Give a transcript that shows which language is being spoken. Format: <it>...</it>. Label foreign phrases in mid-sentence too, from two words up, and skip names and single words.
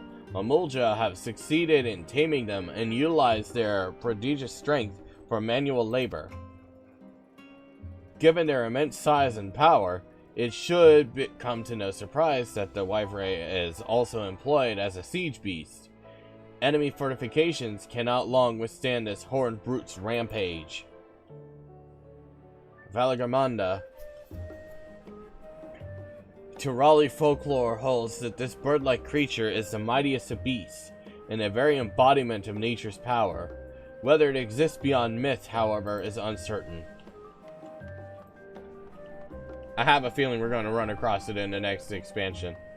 <en>Mamulja have succeeded in taming them and utilize their prodigious strength for manual labor. Given their immense size and power, it should come to no surprise that the Wyvray is also employed as a siege beast. Enemy fortifications cannot long withstand this horned brute's rampage. Valagamanda. Turali folklore holds that this bird-like creature is the mightiest of beasts, and a very embodiment of nature's power. Whether it exists beyond myth, however, is uncertain. I have a feeling we're going to run across it in the next expansion.</en>